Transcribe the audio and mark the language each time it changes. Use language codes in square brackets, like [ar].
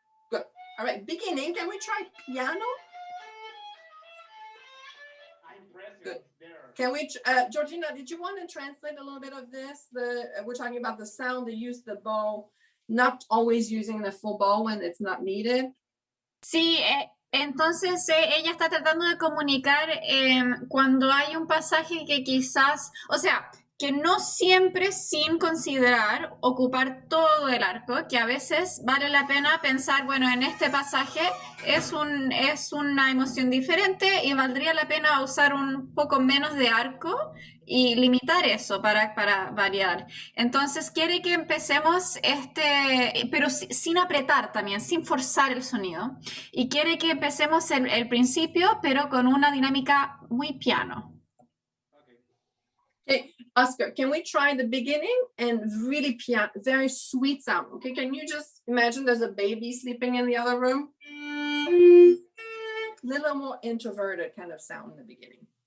[en] Good. All right, beginning, can we try piano? Good. Can we, Georgina, did you want to translate a little bit of this? We're talking about the sound, the use of the bow, not always using the full bow when it's not needed. [es] Sí, entonces ella está tratando de comunicar cuando hay un pasaje que quizás, o sea, que no siempre sin considerar ocupar todo el arco, que a veces vale la pena pensar, bueno, en este pasaje es una emoción diferente y valdría la pena usar un poco menos de arco y limitar eso para variar. Entonces quiere que empecemos pero sin apretar también, sin forzar el sonido. Y quiere que empecemos el principio, pero con una dinámica muy piano. [en] Okay, Oscar, can we try the beginning and really piano, very sweet sound? Okay, can you just imagine there's a baby sleeping in the other room? A little more introverted kind of sound in the beginning.